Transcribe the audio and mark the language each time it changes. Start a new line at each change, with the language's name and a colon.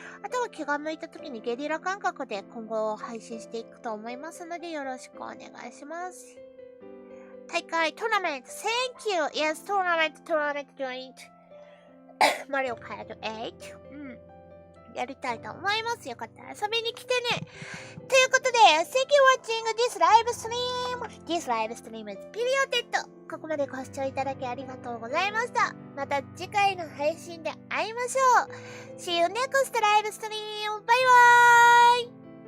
Japanese: あとは気が向いた時にゲリラ感覚で今後配信していくと思いますのでよろしくお願いします。大会、トーナメント、
English: Thank you! Yes,
Japanese: トーナメント
English: joined.
Japanese: マリオカート8。やりたいと思います。よかったら遊びに来てね。ということで、
English: Thank you watching this live stream. This live stream is perioded.
Japanese: ここまでご視聴いただきありがとうございました。また次回の配信で会いましょう。
English: See you next live stream.
Japanese: バイバーイ